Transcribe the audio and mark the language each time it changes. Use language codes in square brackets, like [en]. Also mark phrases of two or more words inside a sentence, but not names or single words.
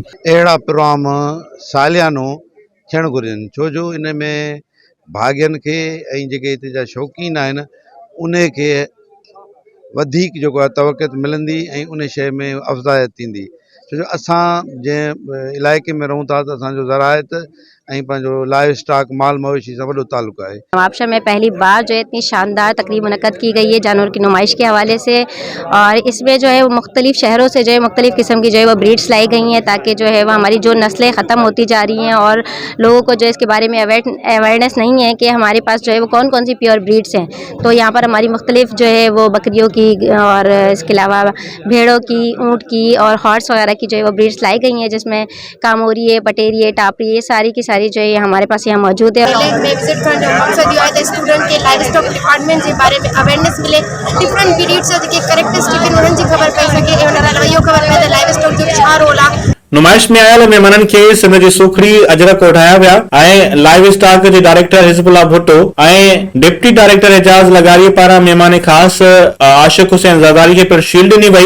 [sd] अहिड़ा प्रोग्राम सालियानो थियणु घुरिजनि, छो जो इन में भाॻियनि खे ऐं जेके हिते जा शौक़ीन आहिनि उन खे वधीक जेको आहे तवक़त मिलंदी ऐं उन शइ में अफ़ज़ायत थींदी। छो जो असां जंहिं इलाइक़े में रहूं था त असांजो ज़राइत ऐं पंहिंजो [en] live stock [sd] माल मवेशी सां वॾो ताल्लुक़ु आहे। [ur] نواب شاہ میں پہلی بار جو ہے اتنی شاندار تقریب منعقد کی گئی ہے جانور کی نمائش کے حوالے سے، اور اس میں جو ہے وہ مختلف شہروں سے جو ہے مختلف قسم کی جو ہے وہ بریڈز لائی گئی ہیں، تاکہ جو ہے وہ ہماری جو نسلیں ختم ہوتی جا رہی ہیں اور لوگوں کو جو اس کے بارے میں اویئرنس نہیں ہے کہ ہمارے پاس جو ہے وہ کون کون سی [en] pure breeds [ur] ہیں. تو یہاں پر ہماری مختلف جو ہے وہ بکریوں کی اور اس کے علاوہ بھیڑوں کی، اونٹ کی اور ہارس وغیرہ کی جو ہے وہ بریڈز لائی گئی ہیں، جس میں کاموری ہے، پٹیری ہے، ٹاپری، یہ ساری کی ساری جو ہے ہمارے پاس یہاں موجود ہے. [sd] विजिट करण जो मकसद इहो आहे त स्टूडेंट खे [en] live stock department [sd] जे बारे में अवेयरनेस मिले, [en] different breeds [sd] जा जेके कैरेक्टरिस्टिक आहिनि उन्हनि जी ख़बर पई सघे ऐं उन खां अलावा इहो ख़बर पए त [en] live stock [sd] जो छा रोल आहे। नुमाइश में आयल मेहमाननि खे सिंध जी सुखड़ी अजरक ओढ़ाया विया ऐं [en] live stock [sd] जे डायरेक्टर हिज़बुल्लाह भुट्टो ऐं [en] deputy director [sd] एजाज लगारी पारां मेहमान ख़ास आशिक हुसैन ज़रदारी खे पिणु शील्ड ॾिनी वई।